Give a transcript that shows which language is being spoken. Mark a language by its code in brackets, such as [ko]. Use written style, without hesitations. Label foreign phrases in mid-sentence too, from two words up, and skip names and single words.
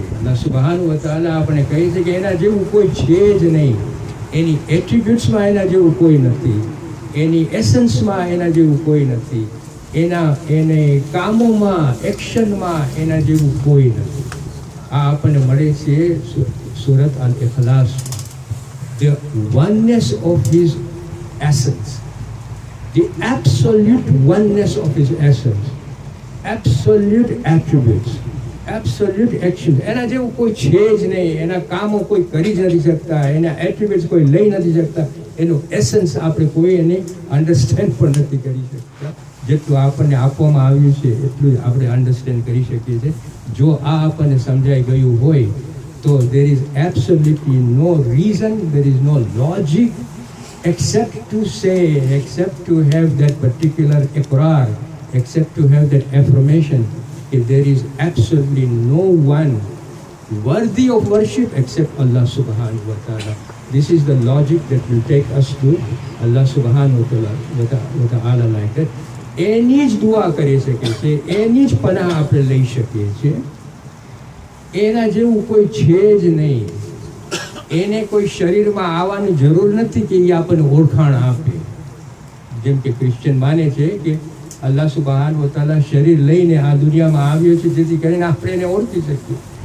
[ar] الله سبحان و تعالى [gu] આપણે કહે છે કે એના જેવું કોઈ છે જ નહીં. એની એટ્રીબ્યુટ્સમાં એના જેવું કોઈ નથી, એની એસન્સમાં એના જેવું કોઈ નથી, એને કામોમાં, એક્શનમાં એના જેવું કોઈ નથી. આ આપણને મળે છે સૂરત અલ ઇખલાસ. [en] The oneness of his essence, the absolute oneness of his essence, absolute attributes, absolute actions. [gu] એના જેવું કોઈ છે જ નહીં. એના કામો કોઈ કરી જ નથી શકતા, એના એટ્રીબ્યુટ્સ કોઈ લઈ નથી શકતા, એનું એસન્સ આપણે કોઈ એને અન્ડરસ્ટેન્ડ પણ નથી કરી શકતા. જેટલું આપણને આપવામાં આવ્યું છે એટલું જ આપણે અન્ડરસ્ટેન્ડ કરી શકીએ છીએ. જો આ આપણને સમજાઈ ગયું હોય તો [en] there is absolutely no reason, there is no logic except to say, except to have that particular iqrar, except to have that affirmation that there is absolutely no one worthy of worship except [ar] الله سبحانه و تعالى. [en] This is the logic that will take us to [ar] الله سبحانه و تعالى [en] like that. [gu] એની જ દુઆ કરી શકીએ છીએ, એની જ પનાહ આપણે લઈ શકીએ છીએ. એના જેવું કોઈ છે જ નહીં. એને કોઈ શરીરમાં આવવાની જરૂર નથી કે એ આપણને ઓળખાણ આપે. જેમ કે ક્રિશ્ચિયન માને છે કે [ar] الله سبحان و تعالى [gu] શરીર લઈને આ દુનિયામાં આવ્યો છે જેથી કરીને આપણે એને ઓળખી શકીએ.